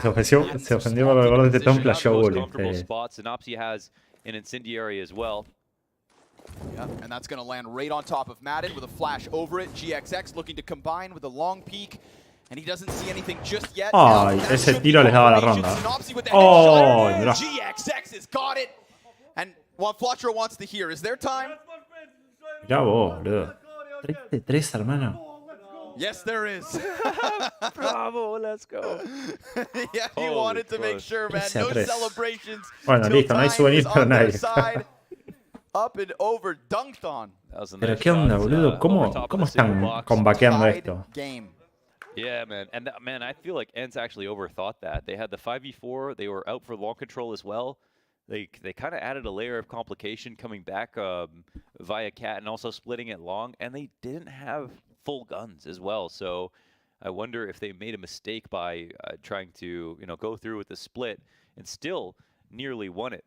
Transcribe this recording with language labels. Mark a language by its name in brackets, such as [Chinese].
[Spanish] que se ofendió por el gol de Tetón flasheó [English] Most bully. comfortable spots, and Opsy has an incendiary as well. Yeah, and that's going to land right on top of Madden with a flash over it. GXX looking to combine with a long peek. And he doesn't see anything just yet. [Spanish] Ay, ese tiro les daba la ronda. Oh, mirá. [English] GXX has got it. And what Flotro wants to hear is their time. [Spanish] Mirá vos, boludo. 3 de 3, hermano. [English] Yes, there is. Bravo, let's go. Yeah, he wanted to make sure, man. No celebrations. [Spanish] Bueno, listo, no hay souvenir para nadie. Up and over, dunked on. Pero qué onda, boludo. ¿Cómo están combaqueando esto? [English] Yeah, man. And man, I feel like ENCE actually overthought that. They had the 5v4. They were out for long control as well. They kind of added a layer of complication coming back via cat and also splitting it long. And they didn't have full guns as well. So I wonder if they made a mistake by trying to, go through with the split and still nearly won it.